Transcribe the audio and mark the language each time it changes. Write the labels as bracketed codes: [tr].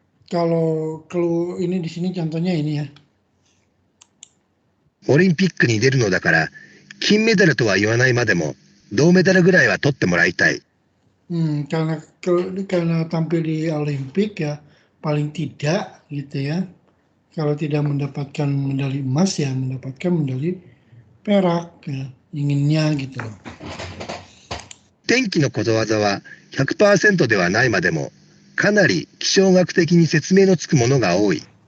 [id] Kalau clue ini di sini contohnya ini ya. [ja] オリンピックに出るのだから金メダルとは言わないまでも銅メダルぐらいは取ってもらいたい。 [id] Karena tampil di Olimpik ya paling tidak gitu ya. Kalau tidak mendapatkan medali emas ya mendapatkan medali perak ya, inginnya gitu. [ja] 天気のことわざは 100% ではないまでもかなり気象学的に説明のつくものが多い。